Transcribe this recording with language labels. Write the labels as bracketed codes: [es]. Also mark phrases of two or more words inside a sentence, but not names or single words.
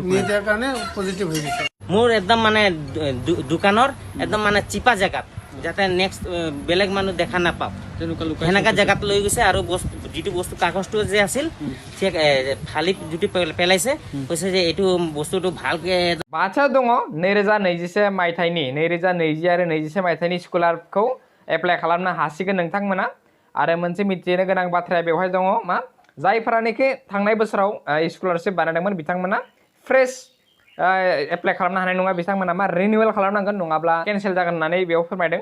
[as] নিদিয়াৰ কাৰণে পজিটিভ হৈ গৈছে মোৰ একদম মানে দোকানৰ একদম মানে চিপা জেগাত যাতে নেক্সট বেলেগ মানুহ দেখা নাপাওক তেনেকুৱা লোক সেনেকা জেগাত লৈ গৈছে আৰু যিটো বস্তু কাগজটো যে আছিল ঠিক ফালি যিটো পেলাইছে কৈছে যে এইটো বস্তুটো ভালকে [brx] बाथा दङ 2021 मायथाइनि 2020 आरो 21 मायथाइनि स्कलारखौ एप्लाइ खालामनो हासिगोन नोंथांमोना आरो मोनसे मिथिनो गोनां बाथ्राया बेवहाय दङ मा जायफोरानोखि थांनाय बोसोराव स्कलारशिप बानायदोंमोन बिथांमोना फ्रेश एप्लाइ खालामनो हानाय नङा बिथांमोना मा रिनिउवेल खालामनांगोन नङाब्ला केन्सेल जागोन होननानै बेयाव फोरमायदों